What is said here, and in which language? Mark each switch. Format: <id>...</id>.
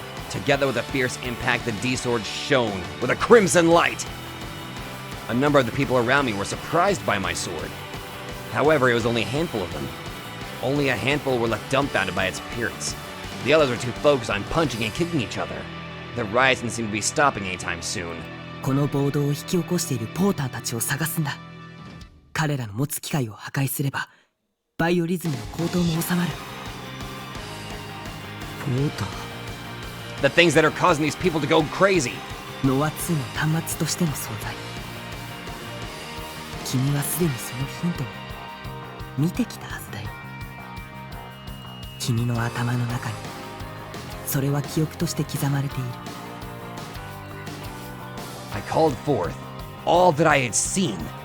<en>together with a fierce impact, the D-sword shone with a crimson light. A number of the people around me were surprised by my sword. However, it was only a handful of them. Only a handful were left dumbfounded by its appearance. The others were too focused on punching and kicking each other. The riots didn't seem to be stopping anytime soon.</en> <ja>この暴動を引き起こしているポーターたちを探すんだ。彼らの持つ機械を破壊すれば、バイオリズムの高騰も収まる。ポーター</ja> <en>The things that are causing these people to go crazy.</en> <ja>ノア2の端末としての存在。君はすでにそのヒントを見てきたはずだよ。君の頭の中にそれは記憶として刻まれている。</ja> <en>I called forth all that I had seen.</en>